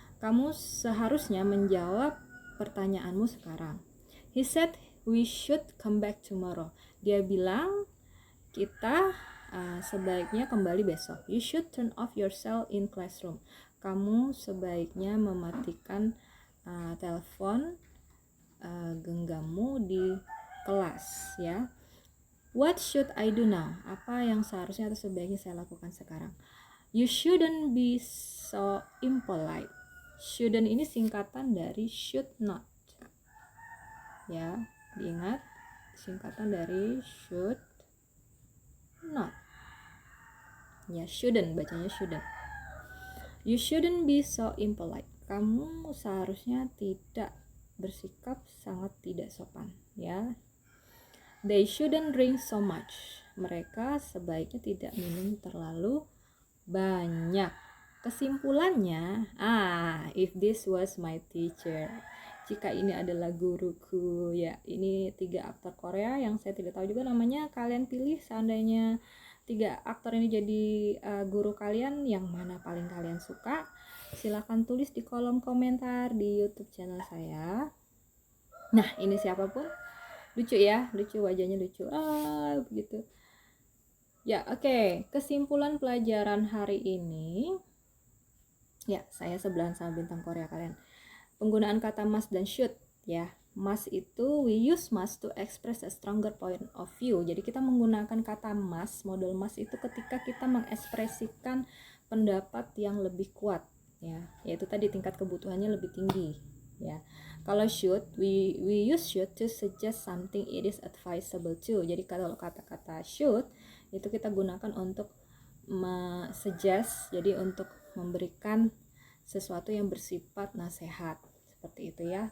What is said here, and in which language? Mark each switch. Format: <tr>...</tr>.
<id>Kamu seharusnya menjawab pertanyaanmu sekarang.</id> <en>He said we should come back tomorrow.</en> <id>Dia bilang kita sebaiknya kembali besok.</id> <en>You should turn off your cell in classroom.</en> <id>Kamu sebaiknya mematikan telepon genggammu di kelas ya.</id> <en>What should I do now?</en> <id>Apa yang seharusnya atau sebaiknya saya lakukan sekarang?</id> <en>You shouldn't be so impolite.</en> <id>Shouldn't ini singkatan dari should not. Ya, diingat, singkatan dari should not. Ya,</id> <en>shouldn't,</en> <id>bacanya</id> <en>shouldn't. You shouldn't be so impolite.</en> <id>Kamu seharusnya tidak bersikap sangat tidak sopan ya.</id> <en>They shouldn't drink so much.</en> <id>Mereka sebaiknya tidak minum terlalu banyak. Kesimpulannya,</id> <en>if this was my teacher,</en> <id>jika ini adalah guruku ya. Ini 3 aktor Korea yang saya tidak tahu juga namanya. Kalian pilih, seandainya 3 aktor ini jadi guru kalian, yang mana paling kalian suka? Silahkan tulis di kolom komentar di YouTube channel saya. Nah, ini siapapun lucu ya, lucu, wajahnya lucu begitu ya. Oke. Kesimpulan pelajaran hari ini ya, saya sebelahan sama bintang Korea kalian. Penggunaan kata must dan should ya.</id> <en>Must</en> <id>itu,</id> <en>we use must to express a stronger point of view.</en> <id>Jadi kita menggunakan kata must, model must itu ketika kita mengekspresikan pendapat yang lebih kuat ya, yaitu tadi tingkat kebutuhannya lebih tinggi ya. Kalau</id> <en>should, we use should to suggest something it is advisable to.</en> <id>Jadi kalau kata-kata should itu kita gunakan untuk suggest, jadi untuk memberikan sesuatu yang bersifat nasihat, seperti itu ya.</id>